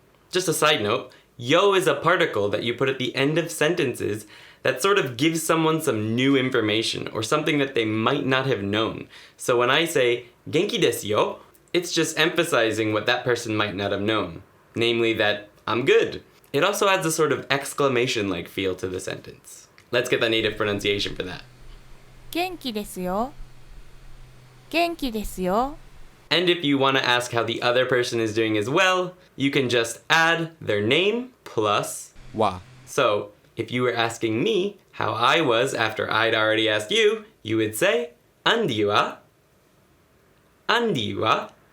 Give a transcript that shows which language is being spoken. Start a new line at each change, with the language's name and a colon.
English: Just a side note, yo is a particle that you put at the end of sentences that sort of gives someone some new information or something that they might not have known. So when I say
Japanese: Genki desu yo,
English: it's just emphasizing what that person might not have known, namely that I'm good. It also adds a sort of exclamation-like feel to the sentence. Let's get the native pronunciation for that.
Japanese: 元気ですよ元気ですよ
English: And if you want to ask how the other person is doing as well, you can just add their name plus wa. So, if you were asking me how I was after I'd already asked you, you would say, Andi wa? Andi wa?